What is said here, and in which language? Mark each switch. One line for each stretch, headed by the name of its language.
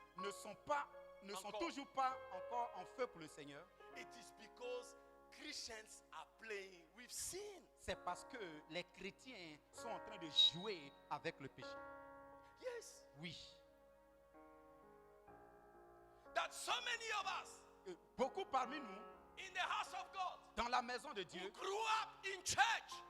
French: ne sont Encore. toujours pas encore en feu pour le Seigneur,
English: It is because Christians are playing with sin.
French: c'est parce que les chrétiens sont en train de jouer avec le péché.
English: Yes.
French: Oui.
English: That so many of us
French: Beaucoup parmi nous,
English: in the house of God
French: dans la maison de
English: who
French: Dieu,
English: grew up in church,